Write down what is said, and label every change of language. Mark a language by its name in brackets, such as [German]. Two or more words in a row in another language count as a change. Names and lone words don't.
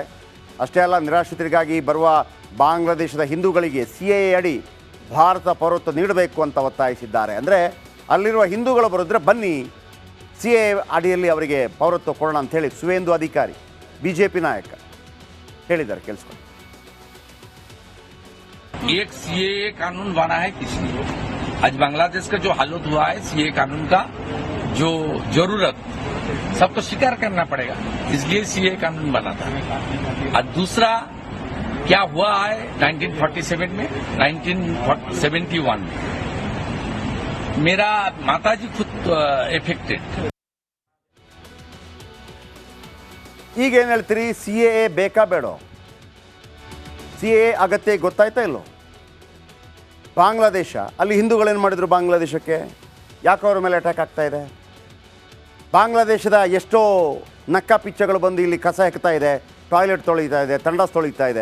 [Kannada] ಅಷ್ಟೇ ಅಲ್ಲ, ನಿರಾಶ್ರಿತರಿಗಾಗಿ ಬರುವ ಬಾಂಗ್ಲಾದೇಶದ ಹಿಂದೂಗಳಿಗೆ CAA ಅಡಿ ಭಾರತ ಪೌರತ್ವ ನೀಡಬೇಕು ಅಂತ ಒತ್ತಾಯಿಸಿದ್ದಾರೆ. ಅಂದರೆ ಅಲ್ಲಿರುವ ಹಿಂದೂಗಳು ಬರೋದ್ರೆ ಬನ್ನಿ, CAA ಅಡಿಯಲ್ಲಿ ಅವರಿಗೆ ಪೌರತ್ವ ಕೊಡೋಣ ಅಂಥೇಳಿ ಸುವೇಂದು ಅಧಿಕಾರಿ BJP ನಾಯಕ ಹೇಳಿದ್ದಾರೆ. ಕೇಳಿಸ್ಕೊಂಡು. [Hindi] एक CAA कानून बना है किसने? आज बांग्लादेश का जो हालत हुआ है, CAA कानून का जो जरूरत सबको स्वीकार करना पड़ेगा, इसलिए CAA कानून बना था। और दूसरा क्या हुआ है 1947 में, 1971 में मेरा माताजी खुद एफेक्टेड। [Kannada] ಈಗೇನು ಹೇಳ್ತೀರಿ? CAA ಬೇಕಾ ಬೇಡೋ? CAA ಅಗತ್ಯ ಗೊತ್ತಾಯ್ತಾ ಇಲ್ಲೋ? ಬಾಂಗ್ಲಾದೇಶ ಅಲ್ಲಿ ಹಿಂದೂಗಳೇನು ಮಾಡಿದ್ರು? ಬಾಂಗ್ಲಾದೇಶಕ್ಕೆ ಯಾಕೆ ಅವ್ರ ಮೇಲೆ ಅಟ್ಯಾಕ್ ಆಗ್ತಾ ಇದೆ? ಬಾಂಗ್ಲಾದೇಶದ ಎಷ್ಟೋ ನಕ್ಕ ಪಿಚ್ಚಗಳು ಬಂದು ಇಲ್ಲಿ ಕಸ ಹೆಕ್ತಾ ಇದೆ, ಟಾಯ್ಲೆಟ್ ತೊಳಿತಾ ಇದೆ, ತಂಡಾಸ್ ತೊಳಿತಾ ಇದೆ.